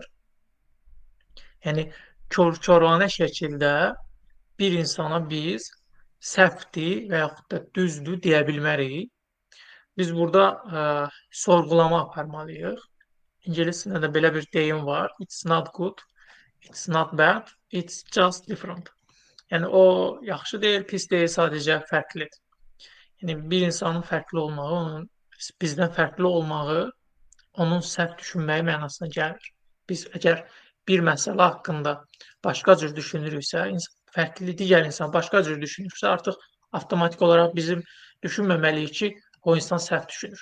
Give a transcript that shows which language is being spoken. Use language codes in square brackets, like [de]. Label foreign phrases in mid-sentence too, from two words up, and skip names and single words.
[az] Yəni kör-körənə şəkildə bir insana biz səhvdir və yaxud da düzdür deyə bilmərik. Biz burada sorğulama aparmalıyıq. İngiliscədə də belə bir deyim var. [en] It's not good, it's not bad, it's just different. [az] Yəni o yaxşı deyil, pis deyil, sadəcə fərqlidir. Yəni bir insanın fərqli olmağı, onun bizdən fərqli olmağı, onun səhv düşünməyi mənasına gəlmir. Biz əgər bir məsələ haqqında başqa cür düşünürüksə, fərqli digər insan başqa cür düşünürsə, artıq avtomatik olaraq bizim düşünməməliyik ki, o insan səhv düşünür.